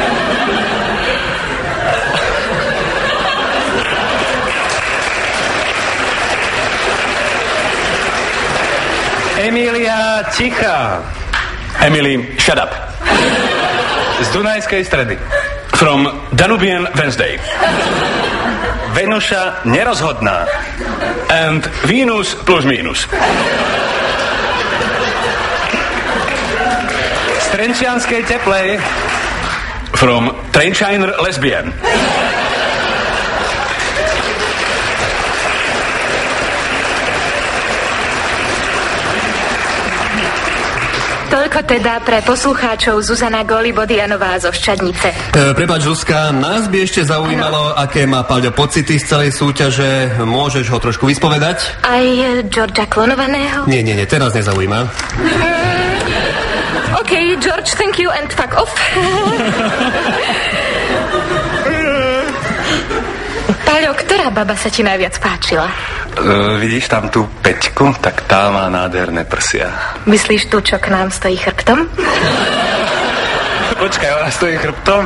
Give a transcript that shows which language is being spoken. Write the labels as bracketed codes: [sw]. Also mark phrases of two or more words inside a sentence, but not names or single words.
[sk] Emília Tichá. [en] Emily, shut up. [sk] Z Dunajskej Stredy. [en] From Danubian Wednesday. [sk] Venuša Nerozhodná. [en] And Venus plus minus. [sk] Z Trenčianskej Teplej. [en] From Trenčiner Lesbian. [sk] Toľko teda pre poslucháčov Zuzana Golibodianová zo Ošťadnice. Prepáč, Zuzka, nás by ešte zaujímalo, aké má Paľo pocity z celej súťaže. Môžeš ho trošku vyspovedať? Aj Georgia Klonovaného? Nie, to nás nezaujíma. [en] OK, George, thank you and fuck off. [sk] Paľo, ktorá baba sa ti najviac páčila? Vidíš tam tú 5, tak tá má nádherné prsia. Myslíš tú, čo k nám stojí chrbtom? Počkaj, ona stojí chrbtom?